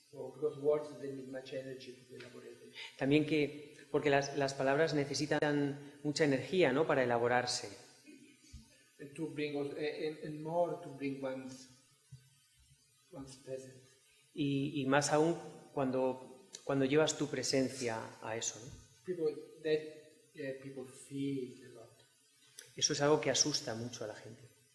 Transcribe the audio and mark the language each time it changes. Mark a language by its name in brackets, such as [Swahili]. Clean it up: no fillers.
[English] So because words they need much energy to be elaborated. [Spanish] También porque las palabras necesitan mucha energía, ¿no?, para elaborarse. [English] And to bring and more to bring one's presence. [Spanish] Y más aún cuando llevas tu presencia a eso, ¿no? [English] People feel a lot. [Spanish] Eso es algo que asusta mucho a la gente.